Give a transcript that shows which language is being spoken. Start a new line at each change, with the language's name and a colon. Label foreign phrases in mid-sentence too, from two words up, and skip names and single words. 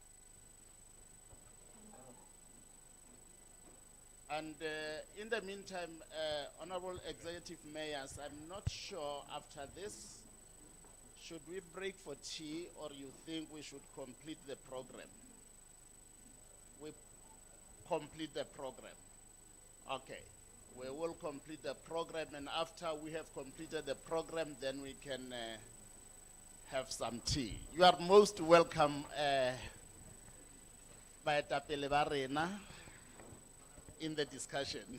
English: And in the meantime, Honorable Executive Mayors, I'm not sure after this, should we break for tea, or you think we should complete the program? We complete the program. Okay. We will complete the program, and after we have completed the program, then we can have some tea. You are most welcome,
Southern Sotho: Baetapele ba rena,
English: in the discussion.